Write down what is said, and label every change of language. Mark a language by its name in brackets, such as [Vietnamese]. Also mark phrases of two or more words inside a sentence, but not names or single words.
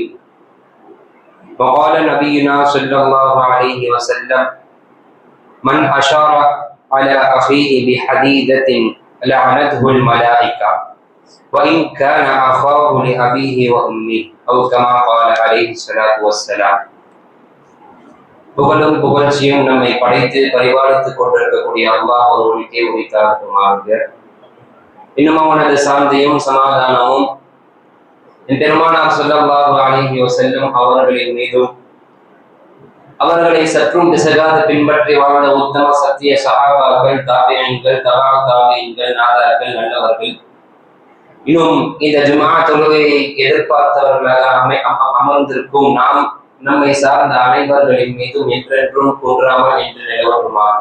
[Arabic] وقال نبينا صلى الله عليه وسلم من أشار على أخيه بحديدة لعنته الملائكة وإن كان أخاه لأبيه وأمه أو كما قال عليه الصلاة والسلام. [Tamil] புகழும் புகழ்ச்சியும் நம்மை படைத்து பரிபாலித்துக் கொண்டிருக்கக்கூடிய அல்லாஹ் ஒருவனுக்கே உரித்தாகட்டுமாக. இன்னும் அவனது சாந்தியும் சமாதானமும் பெருமானார் [Arabic] صلى الله عليه وسلم [Tamil] அவர்களின் மீதும் அவர்களை சற்றும் பிசகாது பின்பற்றி வாழ்ந்த உத்தம சத்திய சஹாபாக்கள், தாபிஈன்கள், தபா தாபிஈன்கள், நாதார்கள், நல்லவர்கள், இன்னும் இந்த ஜும்ஆ தொழுகையை எதிர்பார்த்தவர்களாக அமர்ந்திருக்கும் நாம் நம்மை சார்ந்த அனைவர்களின் மீதும் என்றென்றும் குன்றாமல் என்று நிலவட்டுமாக.